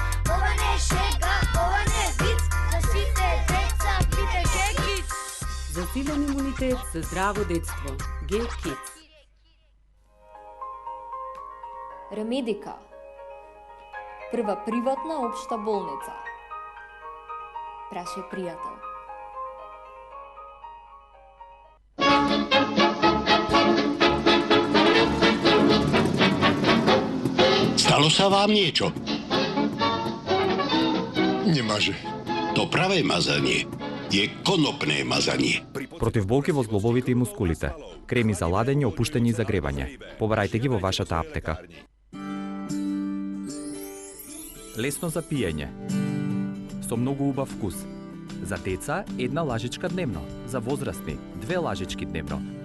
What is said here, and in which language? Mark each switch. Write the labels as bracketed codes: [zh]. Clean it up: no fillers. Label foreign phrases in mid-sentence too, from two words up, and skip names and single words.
[mk] Ова не е шега, ова не е виц, за сите деца пите G-Kids. За силен имунитет, за здраво детство. G-Kids. Ремедика. Прва приватна општа болница. Прашај пријател. [sk] Stalo sa vám niečo? Nemaže. To pravé mazanie je konopné mazanie. [mk] Против болки во зглобовите и мускулите. Креми за ладење, опуштање и загревање. Побарајте ги во вашата аптека. Лесно за пиење. Со многу убав вкус. За деца, 1 лажичка дневно. За возрастни, 2 лажички дневно.